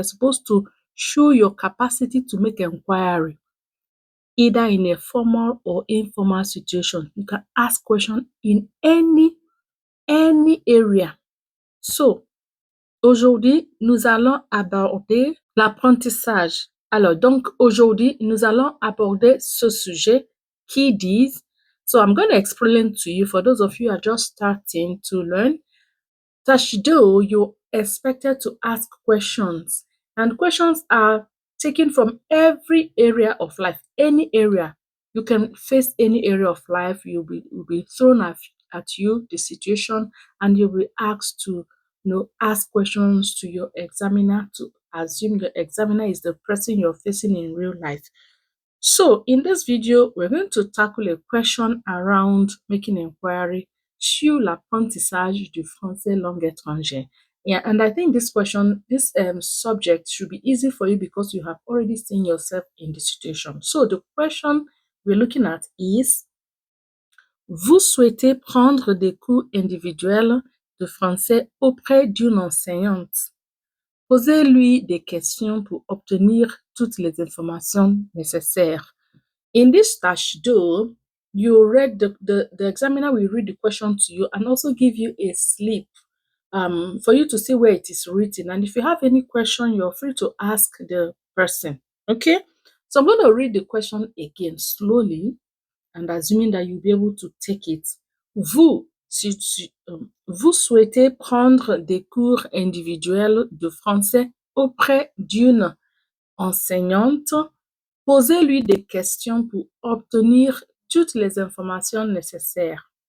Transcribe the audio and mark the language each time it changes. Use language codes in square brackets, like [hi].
[en] You're supposed to show your capacity to make inquiry, either in a formal or informal situation. You can ask questions in any area. [fr] So, aujourd'hui, nous allons aborder l'apprentissage. Alors, donc, aujourd'hui, nous allons aborder ce sujet qui dit, [en] so I'm going to explain to you, for those of you who are just starting to learn, tâche 2, you're expected to ask questions. And questions are taken from every area of life, any area. You can face any area of life. Will be thrown at you, the situation, and you'll be asked to ask questions to your examiner, to assume the examiner is the person you're facing in real life. So in this video, we're going to tackle a question around making inquiry [fr] sur l'apprentissage du français langue étrangère. [en] Yeah, and I think this question, this subject should be easy for you because you have already seen yourself in the situation. So the question we're looking at is, [fr] vous souhaitez prendre des cours individuels de français auprès d'une enseignante. Posez-lui des questions pour obtenir toutes les informations nécessaires. [en] In this tâche 2, you read the examiner will read the question to you and also give you a slip for you to see where it is written. And if you have any question, you're free to ask the person. Okay? So I'm going to read the question again slowly and assuming that you'll be able to take it. [fr] Vous souhaitez prendre des cours individuels de français auprès d'une enseignante. Posez-lui des questions pour obtenir toutes les informations nécessaires.